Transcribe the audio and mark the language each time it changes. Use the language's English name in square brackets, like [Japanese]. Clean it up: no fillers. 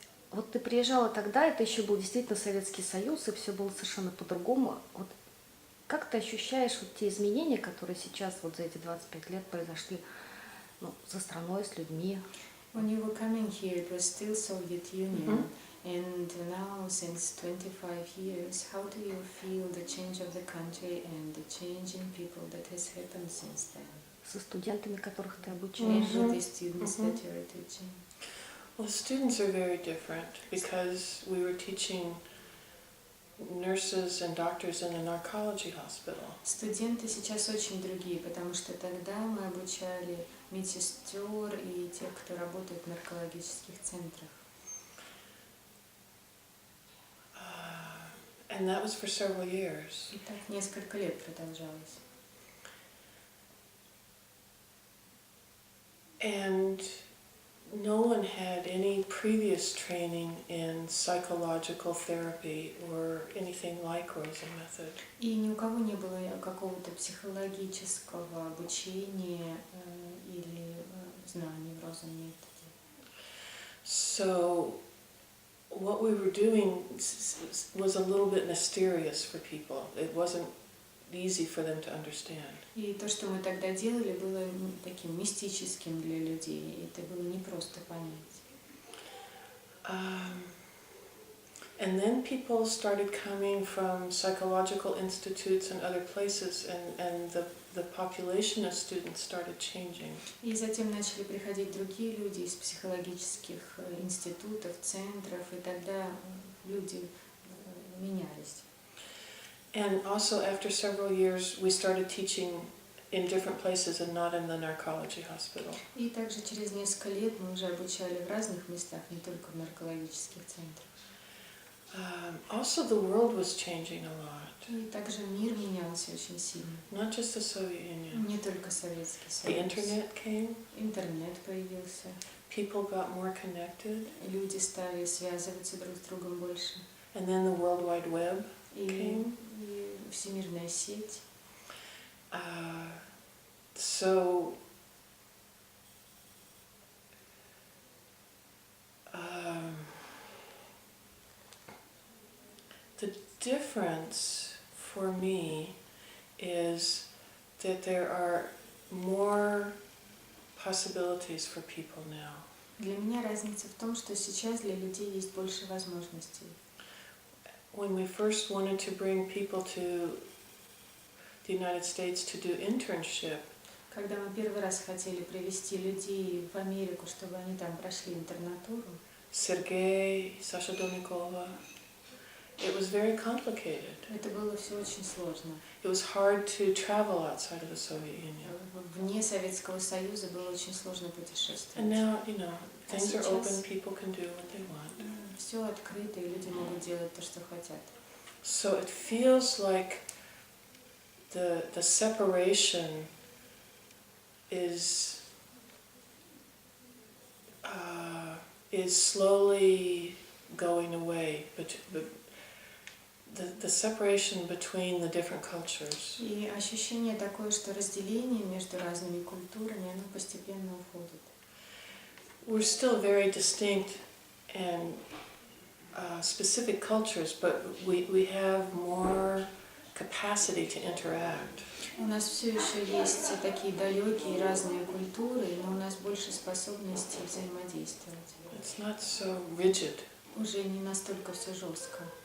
[Russian] Вот ты приезжала тогда, это еще был действительно Советский Союз, и все было совершенно по-другому. Вот как ты ощущаешь вот те изменения, которые сейчас вот за эти 25 лет произошли, ну, со страной, с людьми? [English] When you were coming here, it was still Soviet Union, and now since 25 years, how do you feel the change of the country and the change in people that has happened since then? [Russian] Со студентами, которых ты обучаешь? [English] And the students that you are teaching? Well, students are very different because we were teaching nurses and doctors in a narcology hospital. [Russian] Студенты сейчас очень другие, потому что тогда мы обучали медсестер и тех, кто работает в наркологических центрах. [English] And that was for several years. [Russian] И так несколько лет продолжалось. [English] And no one had any previous training in psychological therapy or anything like Rozen-metod. [Russian] И ни у кого не было какого-то психологического обучения или знаний в розен-методе. [English] So what we were doing was a little bit mysterious for people. It wasn't easy for them to understand. [Russian] И то, что мы тогда делали, было таким мистическим для людей. Это было непросто понять. [English] And then people started coming from psychological institutes and other places, and the population of students started changing. [Russian] И затем начали приходить другие люди из психологических институтов, центров, и тогда люди менялись. [English] And also after several years we started teaching in different places and not in the narcology hospital. [Russian] И также через несколько лет мы уже обучали в разных местах, не только в наркологических центрах. [English] Also the world was changing a lot. [Russian] И также мир менялся очень сильно. [English] Not just the Soviet Union. [Russian] Не только Советский [English] The [Russian] Союз. [English] internet came. [Russian] Интернет появился. [English] People got more connected. [Russian] Люди стали связываться друг с другом больше. [English] And then the World Wide Web came. [Russian] И всемирная сеть. [English] So the difference for me is that there are more possibilities for people now. [Russian] Для меня разница в том, что сейчас для людей есть больше возможностей. [English] When we first wanted to bring people to the United States to do internship, [Russian] Когда мы первый раз хотели привезти людей в Америку, чтобы они там прошли интернатуру, [English] Sergei, Sasha Donikova, it was very complicated. [Russian] это было все очень сложно. [English] It was hard to travel outside of the Soviet Union. [Russian] Вне Советского Союза было очень сложно [English] And [Russian] путешествовать. [English] now, you know, things are [Russian] сейчас- [English] open, people can do what they want. [Russian] Все открыто, и люди могут делать то, что хотят. [English] So it feels like the separation is slowly going away, but the separation between the different cultures. [Russian] И ощущение такое, что разделение между разными культурами, оно постепенно уходит. [English] We're still very distinct and specific cultures, but we have more capacity to interact. [Russian] У нас все еще есть такие далекие разные культуры, но у нас больше способностей взаимодействовать. [English] It's not so rigid [Russian] Уже не настолько все жестко,